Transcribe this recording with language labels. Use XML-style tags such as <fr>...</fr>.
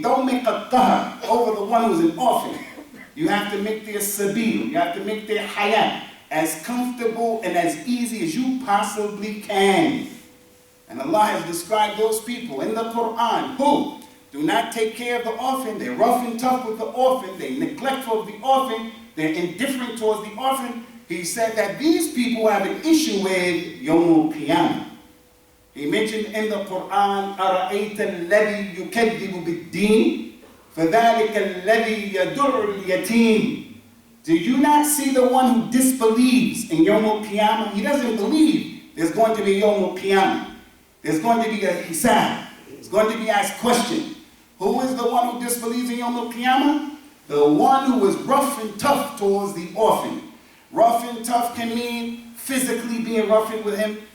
<en>Don't make a qahr over the one who's an orphan. You have to make their sabil, you have to make their hayat as comfortable and as easy as you possibly can. And Allah has described those people in the Quran who do not take care of the orphan. They're rough and tough with the orphan. They're neglectful of the orphan. They're indifferent towards the orphan. He said that these people have an issue with Yawm al-Qiyamah. He mentioned in the Quran,</en> <ar>أَرَأَيْتَ الَّذِي يُكَذِّبُ بِالدِّينِ فَذَلِكَ الَّذِي يَدُعُّ الْيَتِيمِ.</ar> <en>Do you not see the one who disbelieves in Yawm al-Qiyamah? He doesn't believe there's going to be Yawm al-Qiyamah. There's going to be a hisab. It's going to be asked question. Who is the one who disbelieves in Yawm al-Qiyamah? The one who is rough and tough towards the orphan. Rough and tough can mean physically being rough with him.</en>